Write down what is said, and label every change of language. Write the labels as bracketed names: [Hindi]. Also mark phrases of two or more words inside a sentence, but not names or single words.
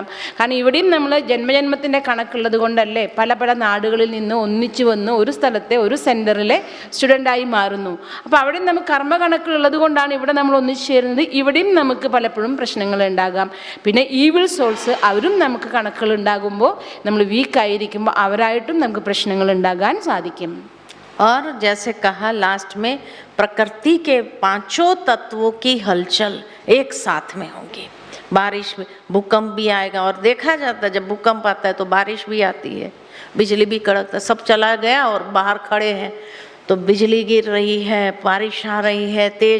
[Malayalam] കാരണം ഇവിടെയും നമ്മൾ ജന്മജന്മത്തിൻ്റെ കണക്കുള്ളത് കൊണ്ടല്ലേ പല പല നാടുകളിൽ നിന്ന് ഒന്നിച്ചു വന്ന് ഒരു സ്ഥലത്തെ ഒരു സെൻറ്ററിലെ സ്റ്റുഡൻ്റായി മാറുന്നു. അപ്പോൾ അവിടെയും നമുക്ക് കർമ്മ കണക്കുള്ളത് കൊണ്ടാണ് ഇവിടെ നമ്മൾ ഒന്നിച്ചു ചേരുന്നത്. ഇവിടെയും നമുക്ക് പലപ്പോഴും പ്രശ്നങ്ങൾ ഉണ്ടാകാം. പിന്നെ [English] evil souls [Malayalam] അവരും നമുക്ക് കണക്കുകൾ ഉണ്ടാകുമ്പോൾ നമ്മൾ വീക്കായിരിക്കുമ്പോൾ അവരായിട്ടും നമുക്ക് പ്രശ്നങ്ങൾ ഉണ്ടാകാൻ സാധിക്കും. [Hindi] और जैसे कहा लास्ट में, प्रकृति के 5 तत्वों की हलचल एक साथ में होगी. बारिश में भूकंप भी आएगा, और देखा जाता है जब भूकंप आता है तो बारिश भी आती है, बिजली भी कड़कता है. सब चला गया और बाहर खड़े हैं तो बिजली गिर रही है, बारिश आ रही है तेज.